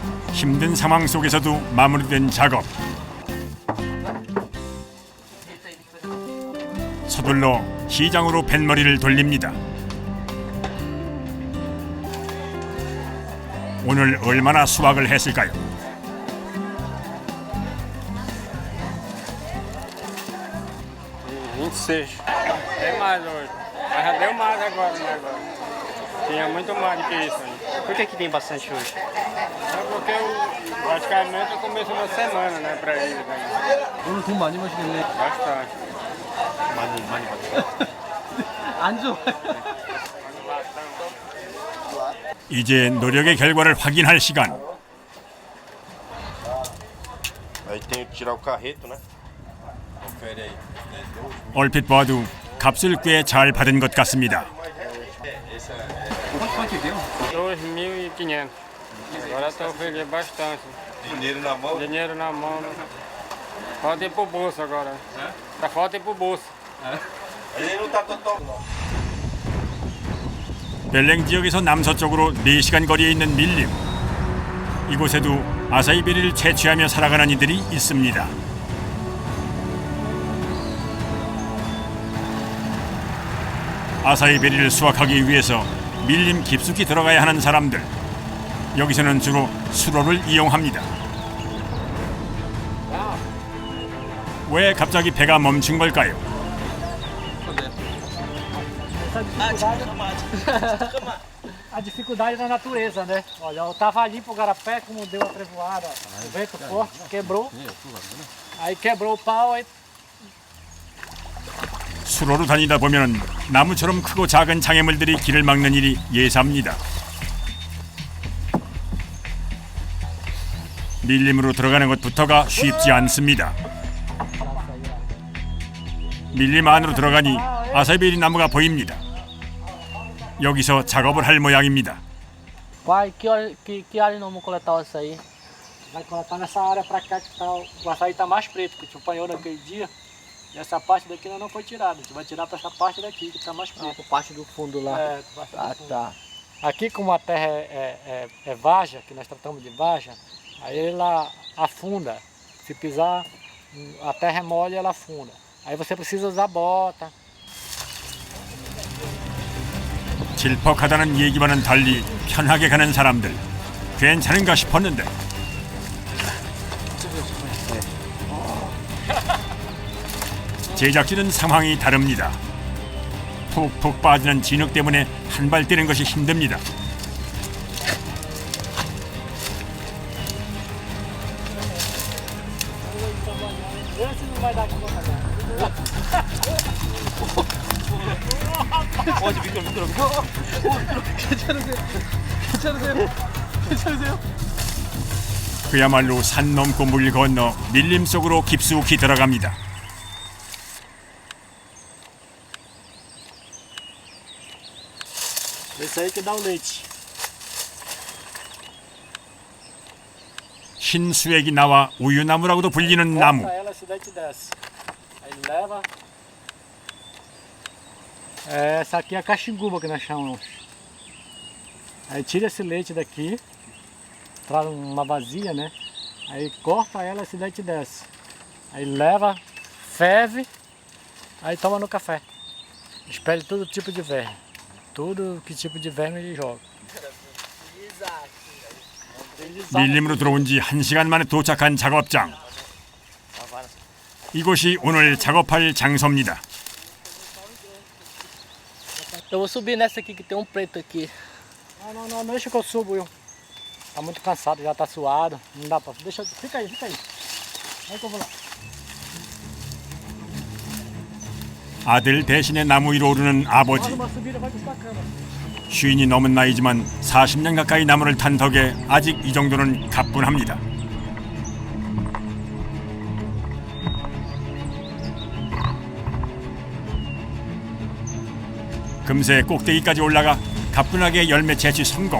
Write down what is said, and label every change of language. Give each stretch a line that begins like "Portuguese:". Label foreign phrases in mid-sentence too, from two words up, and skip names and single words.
Korean: 힘든 상황 속에서도 마무리된 작업. 서둘러 시장으로 뱃머리를 돌립니다. 오늘 얼마나 수확을 했을까요?
Portuguese: Tem mais hoje. Mas já deu mais agora, né? Tinha muito mais do que isso aí. Por que tem bastante hoje? É porque praticamente eu começo uma semana, né, pra eles. Né?
Korean: 오늘 돈 많이 마시겠네.
Portuguese: Bastante.
Korean: 많이 받았어요. 안 좋아. 이제 노력의 결과를 확인할 시간.
Portuguese: Aí tem que tirar o carreto, né? Confere aí.
Korean: 얼핏 봐도 값을 꽤 잘 받은 것 같습니다.
Portuguese: 2.500. Agora eu tô oferecendo bastante. Dinheiro na mão. Dinheiro na mão. Falta ir pro bolso agora. Tá falta ir pro bolso. Ele não tá total.
Korean: 벨랭 지역에서 남서쪽으로 4시간 거리에 있는 밀림. 이곳에도 아사이베리를 채취하며 살아가는 이들이 있습니다. 아사이베리를 수확하기 위해서 밀림 깊숙이 들어가야 하는 사람들. 여기서는 주로 수로를 이용합니다. 왜 갑자기 배가 멈춘 걸까요?
Portuguese: A dificuldade da natureza, né? Olha, eu tava ali pro garapé, como deu a trevoada, o vento forte, quebrou. Aí quebrou o pau, aí
Korean: 수로로 다니다 보면 나무처럼 크고 작은 장애물들이 길을 막는 일이 예사입니다. 밀림으로 들어가는 것부터가 쉽지 않습니다. 밀림 안으로 들어가니 아사이베리 나무가 보입니다. 여기서 작업을 할 모양입니다.
Portuguese: Pai, que área nós vamos coletar isso aí? Vai coletar nessa área pra cá que tá, o açaí tá mais preto, que a gente apanhou naquele dia. E essa parte daqui ainda não foi tirada, a gente vai tirar pra essa parte daqui que tá mais preta. Por parte do fundo lá. É, por parte do fundo. Tá. Aqui como a terra é vaja, que nós tratamos de vaja, aí ela afunda. Se pisar, a terra é mole e ela afunda. Aí você precisa usar bota.
Korean: 질퍽하다는 얘기와는 달리 편하게 가는 사람들. 괜찮은가 싶었는데 제작진은 상황이 다릅니다. 푹푹 빠지는 진흙 때문에 한 발 뛰는 것이 힘듭니다.
Portuguese: Esse não vai dar conta
Korean: 괜찮으세요? 그야말로 산 넘고 물 건너 밀림 속으로 깊숙이 들어갑니다.
Portuguese: Esse aí que dá o leite.
Korean: 흰 수액이 나와 우유나무라고도 불리는 나무.
Portuguese: Corta ela, esse dente desce. Aí leva. Essa aqui é a caxinguba que nós chamamos. Aí tira esse leite daqui, traz uma vasilha, né? Aí corta ela, esse leite desce. Aí leva, ferve, aí toma no café. Espelha todo tipo de verme. Tudo que tipo de verme ele joga.
Korean: 밀림으로 들어온 지 1시간 만에 도착한 작업장. 이곳이 오늘 작업할 장소입니다.
Portuguese: Eu vou subir nessa aqui que tem um preto aqui. Não, deixa que eu subo, eu. Tá muito cansado, já tá suado. Não dá pra. Deixa, fica aí. Aí que eu vou lá.
Korean: 아들 대신에 나무 위로 오르는 아버지.
Portuguese: Faz uma subida, vai destacando.
Korean: 쉰이 넘은 나이지만 40년 가까이 나무를 탄 덕에 아직 이 정도는 가뿐합니다. 금세 꼭대기까지 올라가 가뿐하게 열매 채취 성공.